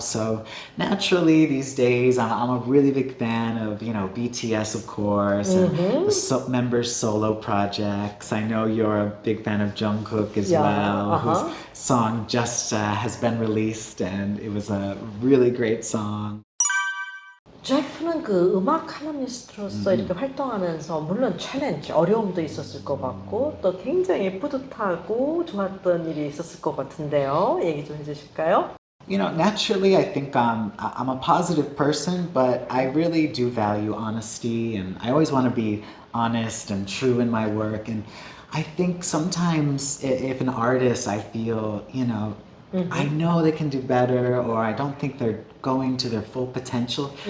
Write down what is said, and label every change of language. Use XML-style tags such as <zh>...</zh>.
<en>So naturally these days I'm a really big fan of, you know, BTS of course, and the members' solo projects. I know you're a big fan of Jungkook as well, whose song just has been released and it was a really great song.</en> <ko>제프는 그 음악 칼럼니스트로서 이렇게 활동하면서 물론 챌린지, 어려움도 있었을 것 같고 또 굉장히 뿌듯하고 좋았던 일이 있었을 것 같은데요. 얘기 좀 해주실까요?</ko> <en>You know, naturally, I think I'm a positive person, but I really do value honesty, and I always want to be honest and true in my work. And I think sometimes if an artist, I feel, I know they can do better, or I don't think they're going to their full potential.</en>